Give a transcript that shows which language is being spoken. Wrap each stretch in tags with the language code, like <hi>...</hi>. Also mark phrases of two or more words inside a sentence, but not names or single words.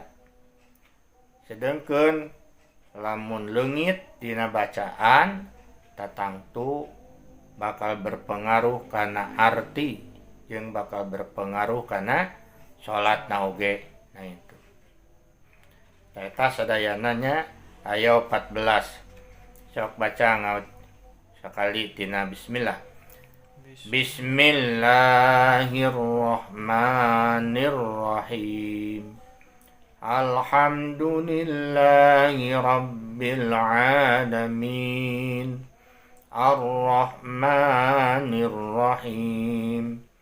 <su>Sedengkeun lamun leungit dina bacaan tatangtu bakal berpengaruh kana arti jeung bakal berpengaruh kana salatna oge. Nah itu. Eta sadayana nya aya 14. Sok baca ngaut sakali tina bismillah.</su> <ar>Bismillahirrahmanirrahim. الحمد لله رب العالمين. الرحمن الرحيم.</ar>